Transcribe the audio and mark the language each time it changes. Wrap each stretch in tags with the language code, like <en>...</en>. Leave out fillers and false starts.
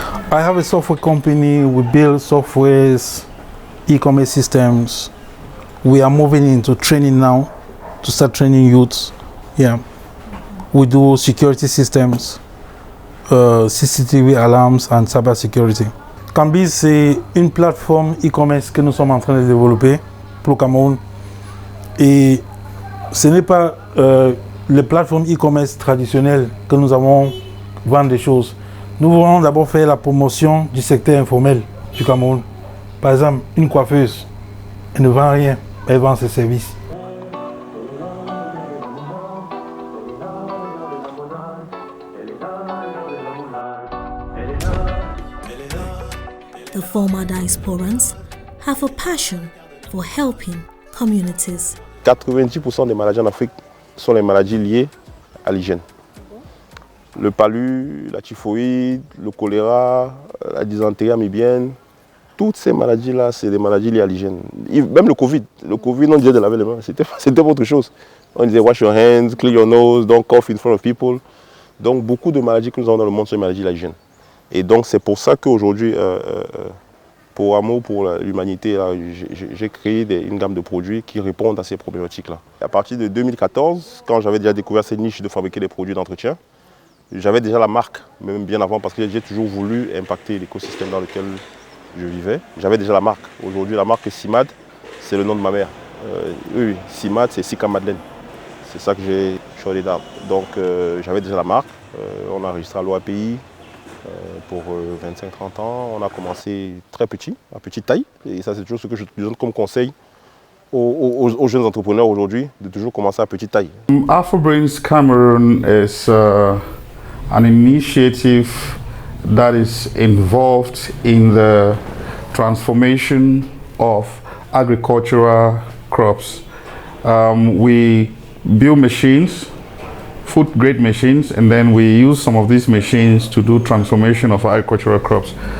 <en>I have a software company. We build softwares, e-commerce systems. We are moving into training now to start training youths. Yeah, we do security systems. CCTV alarms and cyber security.</en> <fr>Cambi, c'est une plateforme e-commerce que nous sommes en train de développer pour le Cameroun. Et ce n'est pas les plateformes e-commerce traditionnelles que nous avons vendre des choses. Nous voulons d'abord faire la promotion du secteur informel du Cameroun. Par exemple, une coiffeuse, elle ne vend rien, elle vend ses services.</fr> <en>The former diasporans have a passion for helping communities.</en> <fr>90% des maladies en Afrique sont les maladies liées à l'hygiène. Le palu, la typhoïde, le choléra, la dysenterie amibienne, toutes ces maladies-là, c'est des maladies liées à l'hygiène. Même le Covid, on disait de laver les mains, c'était autre chose. On disait</fr> <en>wash your hands, clean your nose, don't cough in front of people.</en> <fr>Donc beaucoup de maladies que nous avons dans le monde sont des maladies liées à l'hygiène. Et donc c'est pour ça qu'aujourd'hui, pour amour pour l'humanité, j'ai créé une gamme de produits qui répondent à ces problématiques-là. À partir de 2014, quand j'avais déjà découvert cette niche de fabriquer des produits d'entretien, j'avais déjà la marque, même bien avant, parce que j'ai toujours voulu impacter l'écosystème dans lequel je vivais. J'avais déjà la marque. Aujourd'hui, la marque est Simad, c'est le nom de ma mère. Oui, Simad, c'est Sika Madeleine. C'est ça que j'ai choisi d'arbre. Donc j'avais déjà la marque. On a enregistré à l'OAPI. Pour 25-30 ans, on a commencé très petit, à petite taille. Et ça, c'est toujours ce que je donne comme conseil aux jeunes entrepreneurs aujourd'hui, de toujours commencer à petite taille.</fr> <en>AfroBrains Cameroon is an initiative that is involved in the transformation of agricultural crops. We build machines, food-grade machines, and then we use some of these machines to do transformation of agricultural crops.</en>